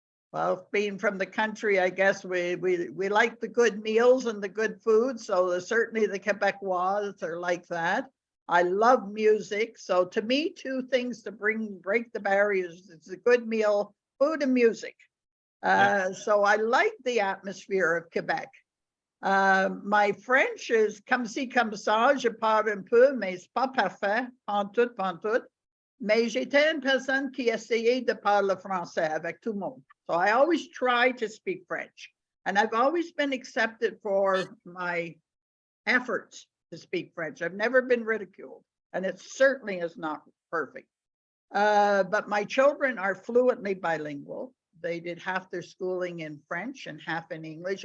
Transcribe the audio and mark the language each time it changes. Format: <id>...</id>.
<en>Well, being from the country, I guess we like the good meals and the good food. So certainly the Quebecois are like that. I love music. So to me, two things to break the barriers. It's a good meal, food and music. So I like the atmosphere of Quebec. My French is</en> <fr>comme ci, comme ça, je parle un peu, mais c'est pas parfait, pantoute. Mais j'étais une personne qui essayait de parler français avec tout le monde.</fr> <en>So I always try to speak French. And I've always been accepted for my efforts to speak French. I've never been ridiculed, and it certainly is not perfect. But my children are fluently bilingual. They did half their schooling in French and half in English.</en>